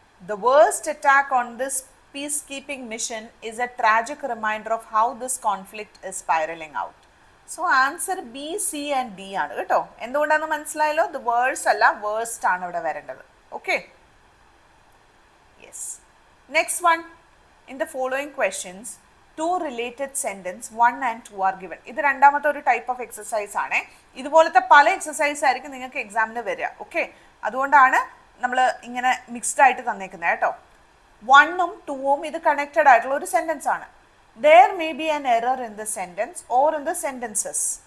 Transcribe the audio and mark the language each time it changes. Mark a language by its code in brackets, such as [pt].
[en] The worst attack on this peacekeeping mission is a tragic reminder of how this conflict is spiraling out. So answer B, C and D [ml] ആണ് കേട്ടോ. എന്തുകൊണ്ടാണെന്ന് മനസ്സിലായല്ലോ? The worst അല്ല, worst ആണ് ഇവിടെ വരേണ്ടത്. [en] Okay. Yes. Next one. In the following questions, two related sentence 1 and 2 are given. [ml] ഇത് രണ്ടാമത്തെ ഒരു ടൈപ്പ് ഓഫ് എക്സസൈസ് ആണ്. ഇതുപോലത്തെ പല എക്സസൈസ് ആയിരിക്കും നിങ്ങൾക്ക് എക്സാമിന് വരിക. ഓക്കെ, അതുകൊണ്ടാണ് നമ്മൾ ഇങ്ങനെ മിക്സ്ഡ് ആയിട്ട് തന്നേക്കുന്നത് കേട്ടോ. 1ഉം 2ഉം ഇത് കണക്റ്റഡ് ആയിട്ടുള്ള ഒരു സെന്റൻസ് ആണ്. [en] There may be an error in the sentence or in the sentences.